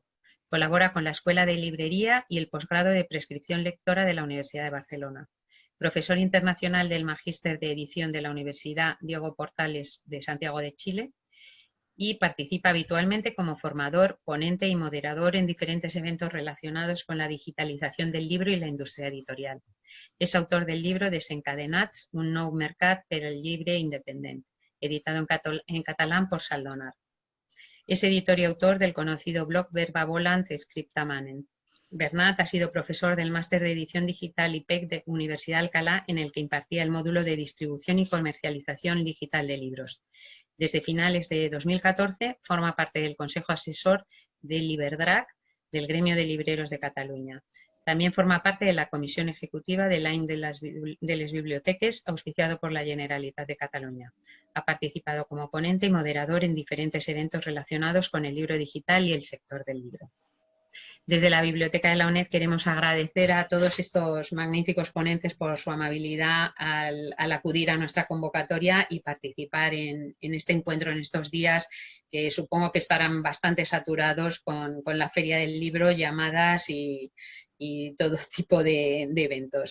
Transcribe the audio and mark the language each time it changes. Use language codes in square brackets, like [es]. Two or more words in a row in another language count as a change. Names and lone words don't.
[es] Colabora con la Escuela de Librería y el posgrado de Prescripción Lectora de la Universidad de Barcelona. Profesor internacional del Magíster de Edición de la Universidad Diego Portales de Santiago de Chile, y participa habitualmente como formador, ponente y moderador en diferentes eventos relacionados con la digitalitzación del libro y la industria editorial. És autor del libro Desencadenats, un nou mercat per al llibre independent, editado en catalán por Saldonar. Es editor y autor del conocido blog Verba Volant Scripta Manent. Bernat ha sido profesor del máster de edición digital IPEC de Universidad de Alcalá, en el que impartía el módulo de distribución y comercialización digital de libros. Desde finales de 2014 forma parte del Consejo Asesor del Liberdrac, del Gremio de Libreros de Cataluña. También forma parte de la Comisión Ejecutiva de l'Any de les Biblioteques, auspiciado por la Generalitat de Cataluña. Ha participado como ponente y moderador en diferentes eventos relacionados con el libro digital y el sector del libro. Desde la Biblioteca de la UNED queremos agradecer a todos estos magníficos ponentes por su amabilidad al acudir a nuestra convocatoria y participar en este encuentro en estos días, que supongo que estarán bastante saturados con la Feria del Libro, llamadas y todo tipo de eventos.